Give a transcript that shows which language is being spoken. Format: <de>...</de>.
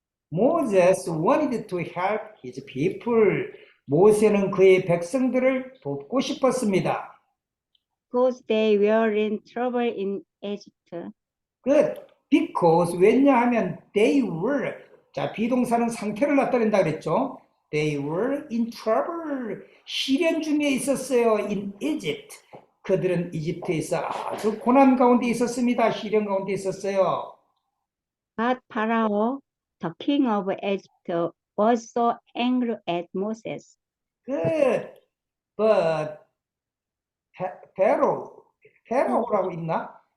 <en>Moses wanted to help his people.</en> <ko>모세는 그의 백성들을 돕고 싶었습니다.</ko> <en>Because they were in trouble in Egypt.</en> <ko>Because 왜냐하면</ko> <en>they were,</en> <ko>자, 비동사는 상태를 나타낸다 그랬죠.</ko> <en>They were in trouble.</en> <ko>시련 중에 있었어요.</ko> <en>In Egypt.</en> <ko>그들은 이집트에서 아주 고난 가운데 있었습니다. 시련 가운데 있었어요.</ko> <en>But Pharaoh, the king of Egypt, was so angry at Moses.</en> <ko>But Pharaoh라고 있나?</ko>